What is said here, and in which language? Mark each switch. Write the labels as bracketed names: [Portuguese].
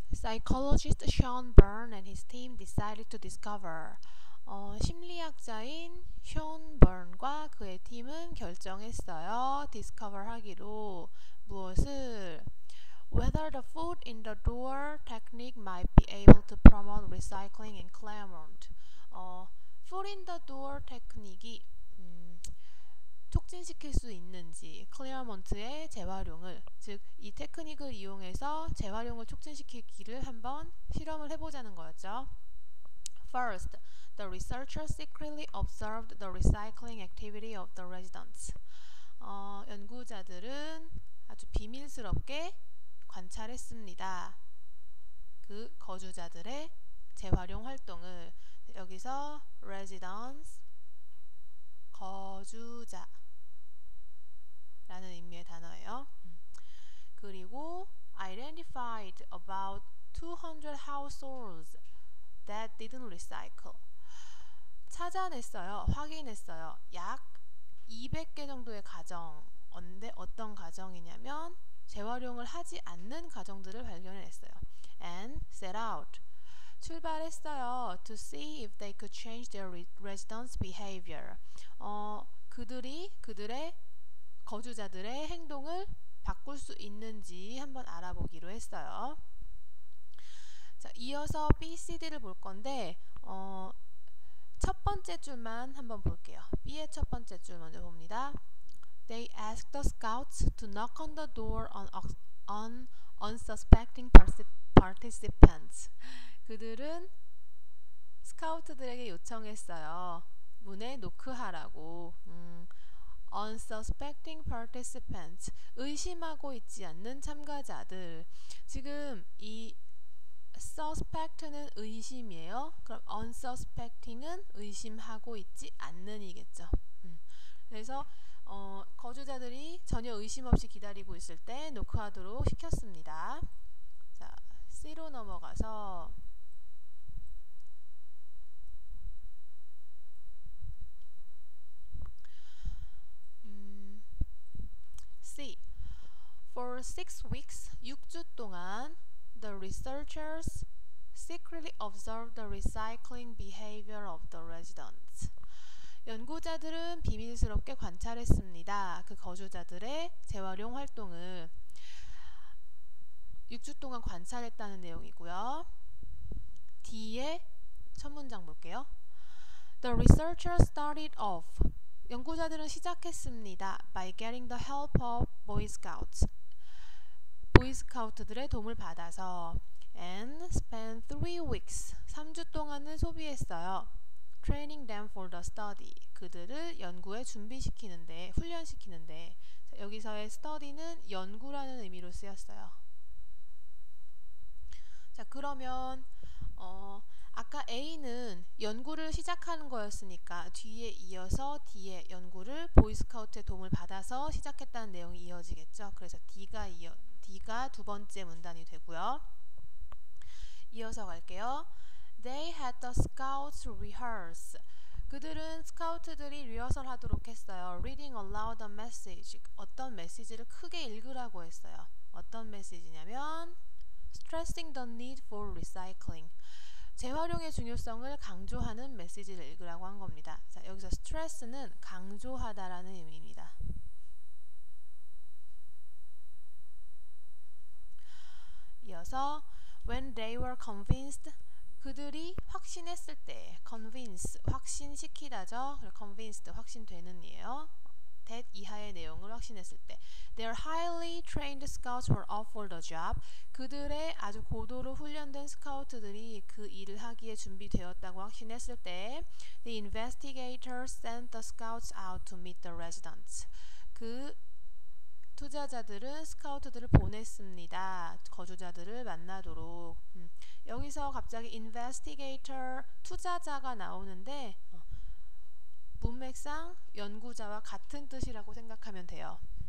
[English] Psychologist Sean Byrne and his team decided to discover. [Korean] 심리학자인 션 버넌과 그의 팀은 결정했어요. discover 하기로. 무엇을? [English] Whether the foot in the door technique might be able to promote recycling in Claremont. [Korean] foot in the door 테크닉이 촉진시킬 수 있는지 클레어몬트의 재활용을, 즉 이 테크닉을 이용해서 재활용을 촉진시키기를 한번 실험을 해보자는 거였죠. [English] First, the researchers secretly observed the recycling activity of the residents. [Korean] 연구자들은 아주 비밀스럽게 관찰했습니다. 그 거주자들의 재활용 활동을. 여기서 residents, 거주자 라는 의미의 단어예요. 그리고 [English] identified about 200 households that didn't recycle. [Korean] 찾아냈어요. 확인했어요. 약 200개 정도의 가정. 어떤 가정이냐면 재활용을 하지 않는 가정들을 발견했어요. [English] And set out. [Korean] 출발했어요. [English] To see if they could change their residents' behavior. [Korean] 그들의 거주자들의 행동을 바꿀 수 있는지 한번 알아보기로 했어요. 자, 이어서 B, C, D를 볼 건데 첫 번째 줄만 한번 볼게요. B의 첫 번째 줄 먼저 봅니다. [English] They asked the scouts to knock on the door on unsuspecting participants. [Korean] 그들은 스카우트들에게 요청했어요. 문에 노크하라고. Unsuspecting participants. 의심하고 있지 않는 참가자들. 지금 이 suspect는 의심이에요. 그럼 unsuspecting은 의심하고 있지 않는이겠죠. 그래서 거주자들이 전혀 의심 없이 기다리고 있을 때 노크하도록 시켰습니다. 자, C로 넘어가서 C. [English] For 6 weeks, [Korean] 6주 동안 [English] the researchers secretly observed the recycling behavior of the residents. [Korean] 연구자들은 비밀스럽게 관찰했습니다. 그 거주자들의 재활용 활동을 6주 동안 관찰했다는 내용이고요. D의 첫 문장 볼게요. [English] The researchers started off. [Korean] 연구자들은 시작했습니다. [English] By getting the help of Boy Scouts. [Korean] 보이스카우트들의 도움을 받아서 [English] and spent 3 weeks. [Korean] 3주 동안을 소비했어요. [English] Training them for the study. [Korean] 그들을 연구에 준비시키는데, 훈련시키는데. 자, 여기서의 study는 연구라는 의미로 쓰였어요. 자, 그러면 아까 A는 연구를 시작하는 거였으니까 뒤에 이어서 D의 연구를 보이스카우트의 도움을 받아서 시작했다는 내용이 이어지겠죠. 그래서 D가 두 번째 문단이 되고요. 이어서 갈게요. [English] They had the scouts rehearse. [Korean] 그들은 스카우트들이 리허설 하도록 했어요. [English] Reading aloud a message. [Korean] 어떤 메시지를 크게 읽으라고 했어요. 어떤 메시지냐면 [English] Stressing the need for recycling. [Korean] 재활용의 중요성을 강조하는 메시지를 읽으라고 한 겁니다. 자, 여기서 stress는 강조하다라는 의미입니다. 이어서 [English] when they were convinced. [Korean] 그들이 확신했을 때. convince, 확신시키다죠. convinced, 확신되는 이에요. that 이하의 내용을 확신했을 때. [English] Their highly trained scouts were up for the job. [Korean] 그들의 아주 고도로 훈련된 스카우트들이 그 일을 하기에 준비되었다고 확신했을 때 [English] The investigators sent the scouts out to meet the residents. [Korean] 그 투자자들은 스카우트들을 보냈습니다. 거주자들을 만나도록. 여기서 갑자기 investigator, 투자자가 나오는데 문맥상 연구자와 같은 뜻이라고 생각하면 돼요.